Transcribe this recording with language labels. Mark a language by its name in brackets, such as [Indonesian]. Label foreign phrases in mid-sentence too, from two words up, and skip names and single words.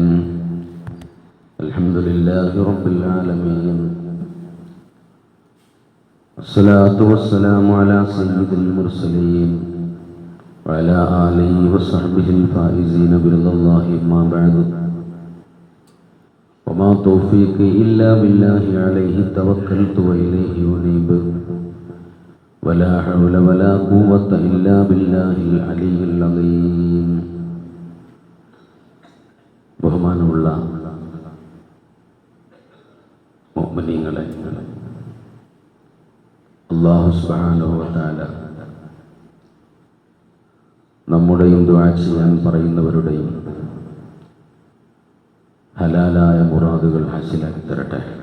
[Arabic] الحمد لله رب العالمين، والصلاة والسلام على سيد المرسلين وعلى آله وصحبه الفائزين برضا الله. ما بعد، وما توفيقي إلا بالله، عليه توكلت وإليه أنيب، ولا حول ولا قوة إلا بالله العلي العظيم. [Malayalam] ബഹുമാനമുള്ള മുഅ്മിനീങ്ങളെ, അല്ലാഹു [Arabic] سبحانه وتعالى [Malayalam] നമ്മുടെയും ദുആ ചെയ്യാൻ പറയുന്നവരുടെയും ഹലാലായ മുറാദുകൾ ഹാസിലാക്കി തരട്ടെ.